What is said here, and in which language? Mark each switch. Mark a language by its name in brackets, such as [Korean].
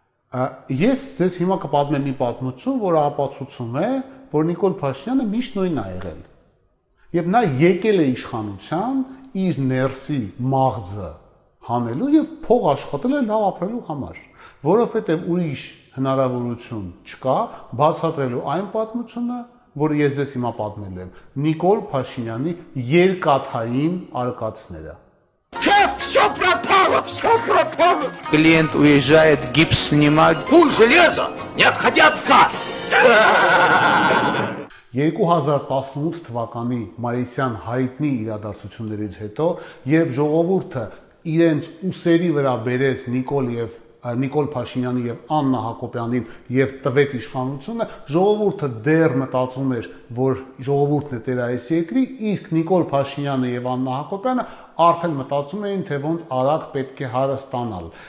[Armenian] Ես ձեզ հիմա կպատմեմ մի պատմություն, որը ապացուցում է, որ Նիկոլ Փաշինյանը միշտ նույնն է եղել։ Եվ նա եկել է իշխանության իր ներսի մաղձը հանելու եւ փող աշխատել է լավ ապրելու համար, որովհետեւ ուրիշ հնարավորություն չկա բացատրելու այն պատմությունը, որը ես ձեզ հիմա պատմել եմ, Նիկոլ Փաշինյանի երկաթային արկածները։ [Russian] Все пропало, все пропало. Клиент уезжает, гипс снимать. Куль железо, не отходя от кассы. [Armenian] 2018 թվականի մայիսյան հայտնի իրադարձություններից հետո, երբ ժողովուրդը իրենց ուսերի վրա բերեց Նիկոլ Փաշինյանի եւ Աննա Հակոբյանին եւ տվեց իշխանությունը, ժողովուրդը դեռ մտածում էր, որ ժողովուրդն է տեր այս երկրի, իսկ Նիկոլ Փաշինյանը եւ Աննա Հակոբյանը արդեն մտածում էին, թե ոնց արագ պետք է հարստանալ։